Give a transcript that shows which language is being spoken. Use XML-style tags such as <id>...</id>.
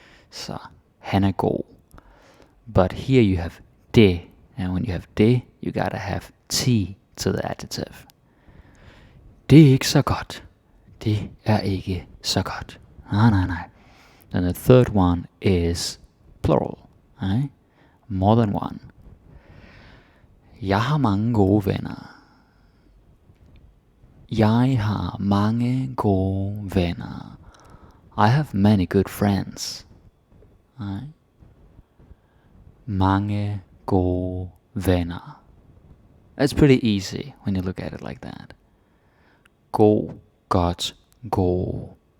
<da>Så han er god.</da> <en>But here you have det, and when you have det, you gotta have T to the adjective.</en> <da>Det er ikke så godt. Det er ikke så godt. Nej.</da> <en>Then the third one is plural, right? More than one.</en> <da>Jeg har mange gode venner. Jeg har mange gode venner.</da> <en>I have many good friends. Right?</en> <da>Mange gode venner.</da> <en>That's pretty easy when you look at it like that.</en> <da>God, godt, god.</da>